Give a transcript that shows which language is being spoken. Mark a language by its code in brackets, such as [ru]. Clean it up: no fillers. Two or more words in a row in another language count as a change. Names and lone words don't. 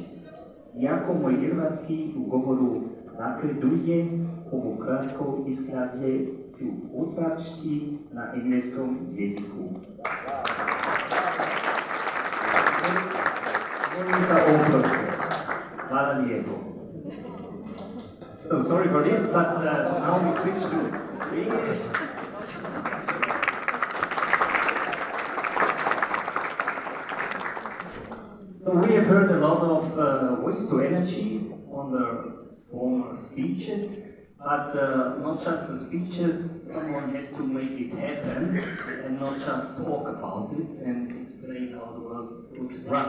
[hr] Iako moj hrvatski u govoru napreduje, ovo kratko izgledje ću odračiti na engleskom jeziku. Molim za oprost. Hvala lijepo. [en] So sorry for this, but now we switch to English. So we have heard a lot of waste to energy on the former speeches, but not just the speeches, someone has to make it happen and not just talk about it and explain how the world would run.